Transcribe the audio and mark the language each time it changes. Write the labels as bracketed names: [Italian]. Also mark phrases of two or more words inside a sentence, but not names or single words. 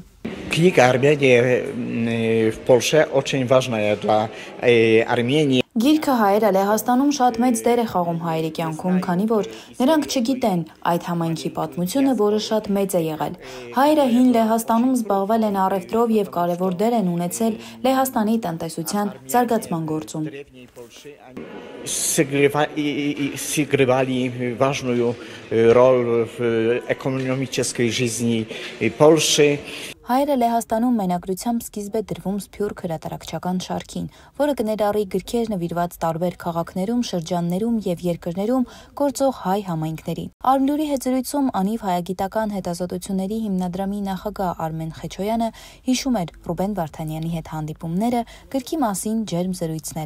[Russian] Книга «Армения в Польше» очень важная для Армении. [Armenian] Գիրքը հայերը Լեհաստանում շատ մեծ դեր է խաղում հայերի կյանքում, քանի որ նրանք չգիտեն այդ համայնքի պատմությունը, որը շատ մեծ է եղել։ Հայերը հին Լեհաստանում զբաղվել են առևտրով եւ կարևոր դեր են ունեցել Լեհաստանի տնտեսության զարգացման գործում։ [Russian] Сыгрывали важную роль в экономической жизни Польши. [Armenian] Հայերը Լեհաստանում մենագրությամբ սկիզբ է դրվում Սփյուռք հրատարակչական շարքին, որը կներառի գրքեր նվիրված տարբեր քաղաքներում, շրջաններում եւ երկրներում գործող հայ համայնքներին։ Արմլյուրի հետ զրույցում Անիվ հայագիտական հետազոտությունների հիմնադրամի նախագահ Արմեն Խեչոյանը հիշում էր Ռուբեն Վարդանյանի հետ հանդիպումները, գրքի մասին ջերմ զրույցները։